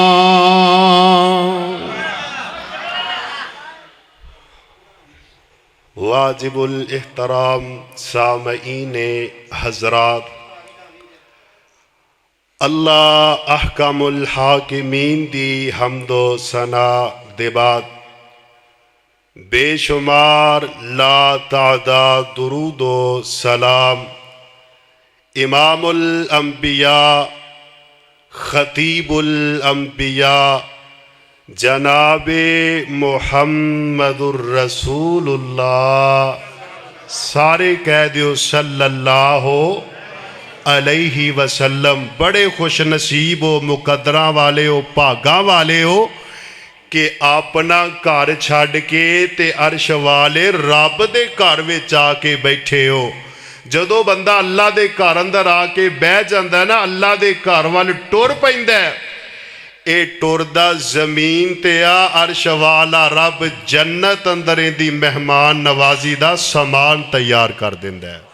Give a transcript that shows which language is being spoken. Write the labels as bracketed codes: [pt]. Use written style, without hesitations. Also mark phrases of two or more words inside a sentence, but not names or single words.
[pa] واجب الاحترام سامعین حضرات اللہ [ar] أحكم الحاكمين [pa] دی حمد و ثنا دے بعد بےشمار لاتعداد درود و سلام [ar] إمام الأنبياء خطيب الأنبياء [pa] جنابِ [ar] محمد رسول الله [pa] سارے کہہ دیو [ar] صلى الله عليه وسلم. [pa] بڑے خوش نصیب ہو مقدراں والے ہو بھاگاں والے ہو کہ اپنا گھر چھڈ کے تے عرش والے رب دے گھر وچ آکے بیٹھے ہو. جدوں بندہ اللہ دے گھر اندر آکے بہہ جاندا نا اللہ دے گھر ول ٹر پیندا یہ ٹردا زمین تے آ عرش والا رب جنت اندر دی مہمان نوازی دا سامان تیار کر دیندا ہے.